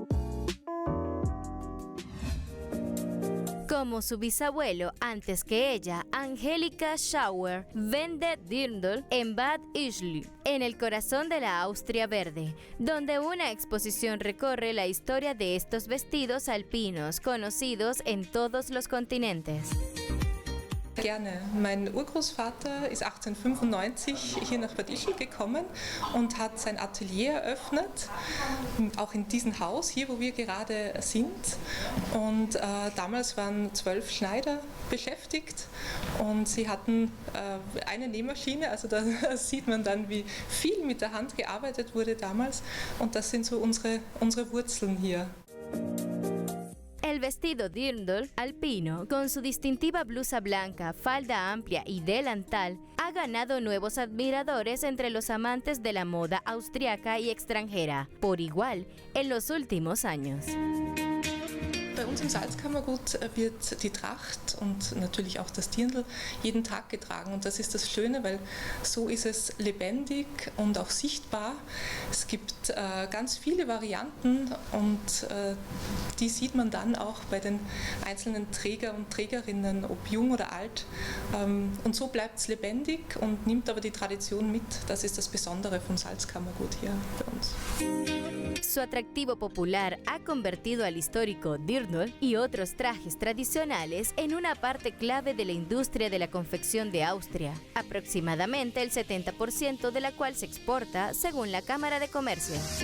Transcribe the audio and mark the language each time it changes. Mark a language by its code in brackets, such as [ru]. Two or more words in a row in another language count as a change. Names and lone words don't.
[es] Como su bisabuelo antes que ella, Angelika Schauer vende Dirndl en Bad Ischl, en el corazón de la Austria Verde, donde una exposición recorre la historia de estos vestidos alpinos conocidos en todos los continentes. [de] Gerne. Mein Urgroßvater ist 1895 hier nach Bad Ischl gekommen und hat sein Atelier eröffnet, auch in diesem Haus, hier wo wir gerade sind. Und damals waren 12 Schneider beschäftigt und sie hatten eine Nähmaschine, also da sieht man dann, wie viel mit der Hand gearbeitet wurde damals. Und das sind so unsere Wurzeln hier. [es] El vestido Dirndl alpino, con su distintiva blusa blanca, falda amplia y delantal, ha ganado nuevos admiradores entre los amantes de la moda austriaca y extranjera, por igual, en los últimos años. [de] Bei uns im Salzkammergut wird die Tracht und natürlich auch das Dirndl jeden Tag getragen und das ist das Schöne, weil so ist es lebendig und auch sichtbar. Es gibt ganz viele Varianten und die sieht man dann auch bei den einzelnen Träger und Trägerinnen, ob jung oder alt. Und so bleibt es lebendig und nimmt aber die Tradition mit. Das ist das Besondere vom Salzkammergut hier bei uns. [es] Su atractivo popular ha convertido al histórico Dirndl y otros trajes tradicionales en una parte clave de la industria de la confección de Austria, aproximadamente el 70% de la cual se exporta según la Cámara de Comercio.